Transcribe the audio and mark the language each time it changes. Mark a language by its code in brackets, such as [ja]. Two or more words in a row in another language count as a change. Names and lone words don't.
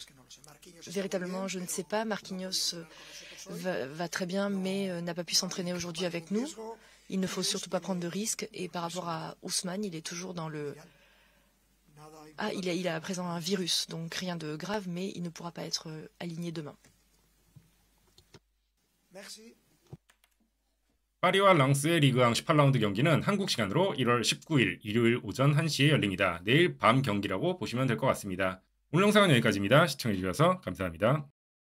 [fr] Véritablement, je ne sais pas. Marquinhos va très bien, mais n'a pas pu s'entraîner aujourd'hui avec nous. Il ne faut surtout pas prendre de risques. Et par rapport à Ousmane, il est toujours dans le... Ah, il a à présent un virus, donc rien de grave, mais il ne pourra pas être aligné demain. Merci. [ko] 파리와 랑스의 리그왕 18라운드 경기는 한국 시간으로 1월 19일 일요일 오전 1시에 열립니다. 내일 밤 경기라고 보시면 될 것 같습니다. 오늘 영상은 여기까지입니다. 시청해주셔서 감사합니다.